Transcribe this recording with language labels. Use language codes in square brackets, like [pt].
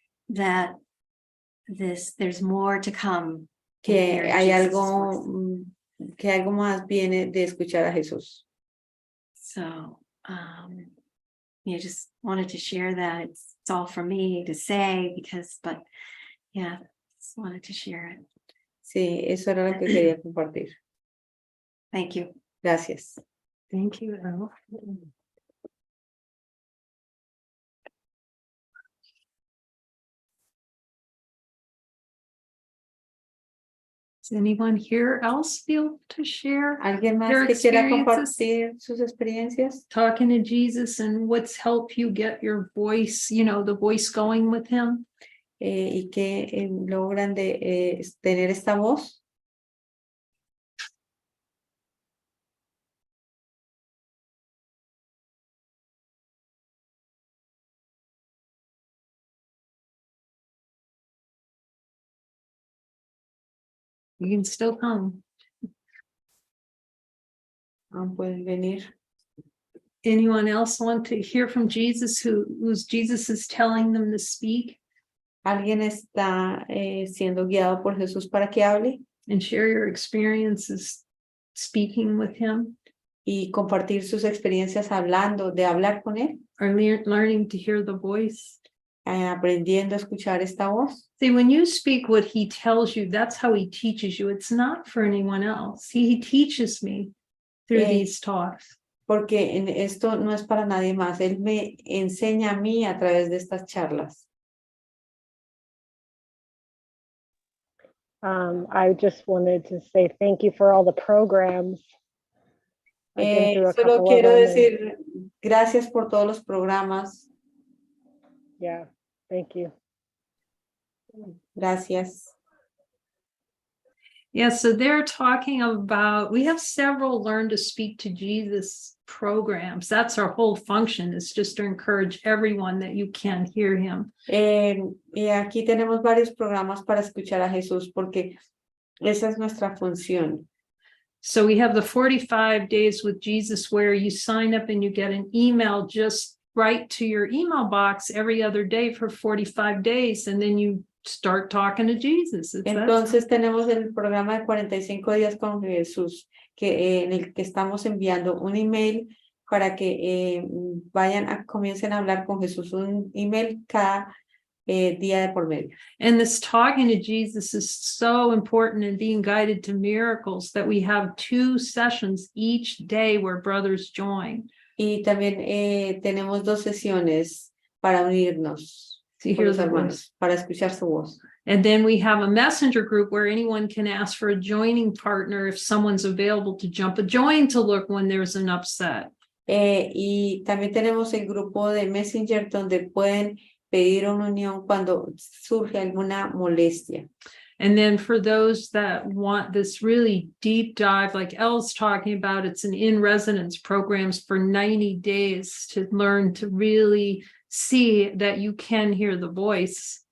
[en] That there's more to come. [es] Que hay algo más viene de escuchar a Jesús. [en] So, just wanted to share that. It's all for me to say but yeah, just wanted to share it. [es] Sí, eso era lo que quería compartir. [en] Thank you. [es] Gracias. [en] Thank you, Elle. Does anyone here else feel to share [es] ¿Alguien más [en] their [es] que quiera [en] experiences? [es] compartir sus experiencias? [en] Talking to Jesus and what's helped you get your voice, the voice going with him? [es] Y que logran tener esta voz. [en] You can still come. [es] Pueden venir. [en] Anyone else want to hear from Jesus who's Jesus is telling them to speak [es] ¿Alguien está siendo guiado por Jesús para que hable? [en] and share your experiences speaking with him [es] Y compartir sus experiencias hablando, de hablar con él, [en] or learning to hear the voice? [es] aprendiendo a escuchar esta voz. [en] See, when you speak what he tells you, that's how he teaches you. It's not for anyone else. He teaches me through these talks. [es] Porque esto no es para nadie más. Él me enseña a mí a través de estas charlas. [en] I just wanted to say thank you for all the programs. I've been through a [es] Solo [en] couple of [es] quiero [en] them and- [es] decir gracias por todos los programas. [en] Yeah, thank you. [es] Gracias. [en] Yeah, so they're talking about, we have several Learn to Speak to Jesus programs. That's our whole function, is just to encourage everyone that you can hear him. [es] Y aquí tenemos varios programas para escuchar a Jesús porque esa es nuestra función. [en] So we have the 45 days with Jesus where you sign up and you get an email just right to your email box every other day for 45 days. And then you start talking to Jesus. [es] Entonces tenemos el programa de 45 días con Jesús, en el que estamos enviando un email para que comiencen a hablar con Jesús, un email cada día de por medio. [en] And this talking to Jesus is so important in being guided to miracles that we have 2 sessions each day where brothers join. [es] Y también tenemos 2 sesiones para unirnos [en] To [es] con [en] hear [es] los [en] the [es] hermanos, [en] voice. [es] para escuchar su voz. [en] And then we have a messenger group where anyone can ask for a joining partner if someone's available to jump a join to look when there's an upset. [es] Y también tenemos el grupo de Messenger donde pueden pedir una unión cuando surge alguna molestia. [en] And then for those that want this really deep dive, like Elle's talking about, it's an in-residence programs for 90 days to learn to really see that you can hear the voice.